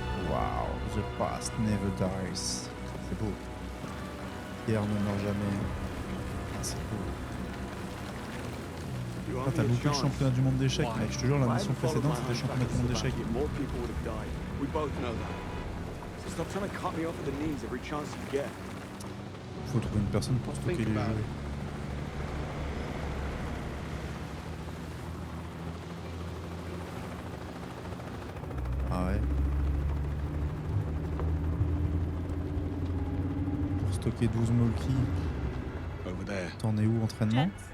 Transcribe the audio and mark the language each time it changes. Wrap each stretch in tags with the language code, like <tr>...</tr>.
<en>Wow, the past never dies.</en> <fr>C'est beau. Pierre ne meurt jamais. Ah, c'est beau. Ah, t'as loupé le championnat du monde d'échecs, mec. Je te jure, la mission précédente, c'était le championnat du monde d'échecs.</fr> <en>More people would have died. We both know that. So stop trying to cut me off at the knees every chance you get.</en> <fr>Faut trouver une personne pour stocker les jeux. Ah ouais. Pour stocker 12 molki. T'en es où, entraînement?</fr>